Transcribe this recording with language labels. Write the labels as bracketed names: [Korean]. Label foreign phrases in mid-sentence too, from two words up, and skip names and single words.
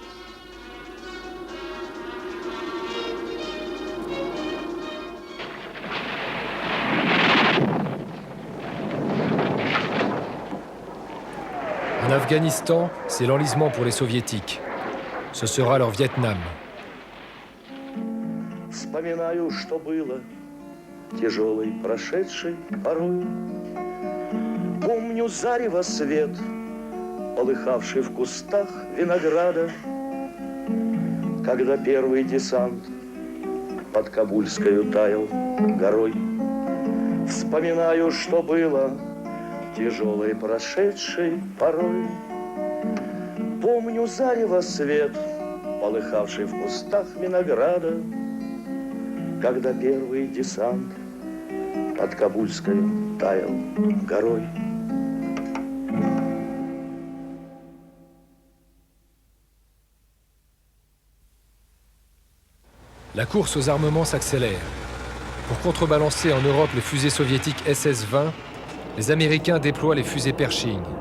[French] En Afghanistan, c'est l'enlisement pour les soviétiques. Ce sera leur Vietnam. [Russian] Вспоминаю, что было, тяжелый, прошедший порой. Помню зарево свет, полыхавший в кустах винограда, когда первый десант под Кабульскою таял горой. Вспоминаю, что было, тяжелый, прошедший порой. Помню зарево свет, полыхавший в кустах винограда, когда первый десант под Кабульской таял горой. [French] La course aux armements s'accélère. Pour contrebalancer en Europe les fusées soviétiques SS-20, les Américains déploient les fusées Pershing.